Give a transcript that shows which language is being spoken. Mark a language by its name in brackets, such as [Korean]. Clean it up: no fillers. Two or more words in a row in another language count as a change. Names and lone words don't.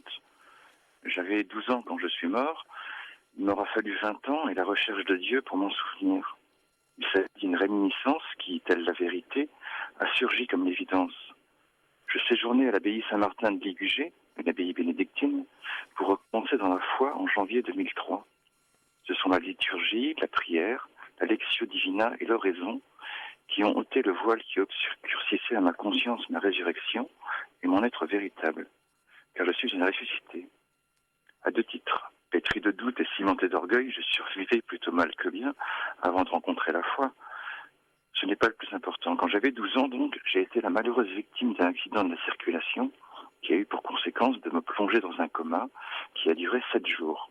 [French] J'avais 12 ans quand je suis mort. Il m'aura fallu 20 ans et la recherche de Dieu pour m'en souvenir. Il s'agit d'une réminiscence qui, telle la vérité, a surgi comme l'évidence. Je séjournais à l'abbaye Saint-Martin de Ligugé, une abbaye bénédictine, pour recommencer dans la foi en janvier 2003. Ce sont la liturgie, la prière, la [Latin] lectio divina [French] et l'oraison qui ont ôté le voile qui obscurcissait à ma conscience ma résurrection et mon être véritable, car je suis une ressuscité. À 2 titres, pétri de doute et cimenté d'orgueil, je survivais plutôt mal que bien avant de rencontrer la foi. Ce n'est pas le plus important. Quand j'avais 12 ans, donc, j'ai été la malheureuse victime d'un accident de la circulation qui a eu pour conséquence de me plonger dans un coma qui a duré 7 jours.